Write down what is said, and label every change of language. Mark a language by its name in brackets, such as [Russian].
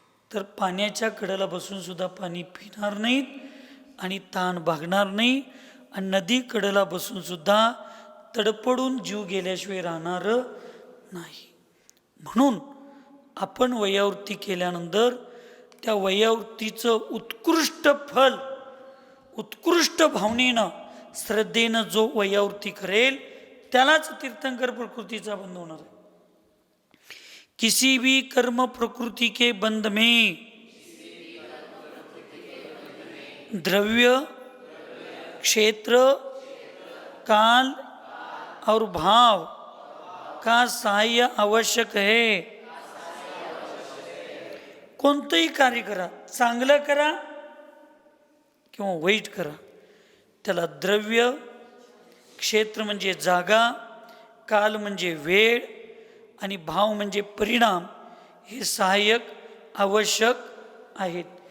[Marathi] तर पाण्याच्या कडेला बसून सुद्धा पाणी पिणार नाहीत आणि तहान भागणार नाही, आणि नदी कडेला बसून सुद्धा तडपडून जीव गेल्याशिवाय राहणार नाही. म्हणून आपण वयावृत्ती केल्यानंतर त्या वयावृत्तीचं उत्कृष्ट फल, उत्कृष्ट भावनेनं श्रद्धेनं जो वयावृत्ती करेल त्यालाच तीर्थंकर प्रकृतीचा बंध होणार आहे. [Hindi] किसी भी कर्म प्रकृति के बंध में द्रव्य, क्षेत्र, काल और भाव का सहाय्य आवश्यक है. [Marathi] कोणतंही कार्य करा, चांगलं करा किंवा वाईट करा, त्याला द्रव्य, क्षेत्र म्हणजे जागा, काल म्हणजे वेळ आणि भाव म्हणजे परिणाम हे सहाय्यक आवश्यक आहेत.